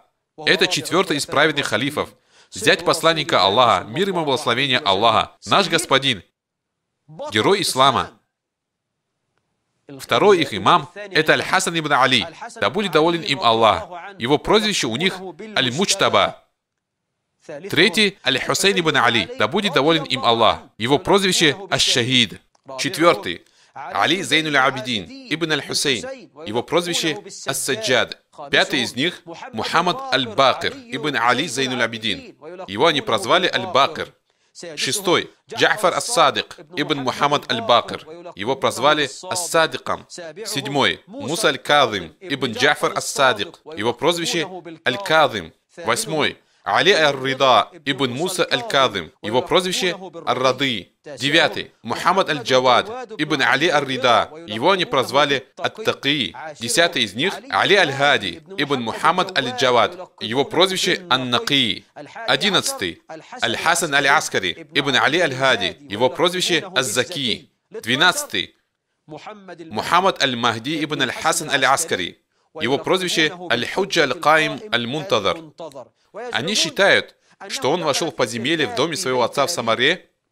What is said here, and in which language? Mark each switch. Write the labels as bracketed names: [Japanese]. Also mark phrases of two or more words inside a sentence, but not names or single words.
[Russian] Это 4-й из праведных халифов. Зять посланника Аллаха, мир ему благословение Аллаха, наш господин, герой ислама. Второй их имам – это Аль-Хасан ибн Али, да будет доволен им Аллах. Его прозвище у них Аль-Мучтаба. Третий – Аль-Хусейн ибн Али, да будет доволен им Аллах. Его прозвище Аш-Шахид. Четвертый – Али Зейнуль Абидин ибн Аль-Хусейн. Его прозвище Ас-Саджад. Пятый из них – Мухаммад Аль-Бакир ибн Али Зейнуль Абидин. Его они прозвали Аль-Бакир. Шестой – Джафар Ас-Садик ибн Мухаммад Аль-Бакир. Его прозвали Ас-Садиком. Седьмой – Муса Аль-Кадим ибн Джафар Ас-Садик. Его прозвище Аль-Кадим. Восьмой – Али Ар-Рида ибн Муса Аль-Кадим. Его прозвище Ар-Рады. Девятый – Мухаммад Аль-Джавад ибн Али Ар-Рида. Его они прозвали Ат-Таки. Десятый из них – Али Аль-Хади ибн Мухаммад Аль-Джавад. Его прозвище Ан-Наки. 11. Аль-Хасан Аль-Аскари ибн Али Аль-Хади. Его прозвище Аз-Заки. 12. Мухаммад Аль-Махди ибн Аль-Хасан Аль-Аскари. Его прозвище Аль-Худжа Аль-Каим Аль-Мунтазар. Они считают, что он вошел в подземелье в доме своего отца в Самаре.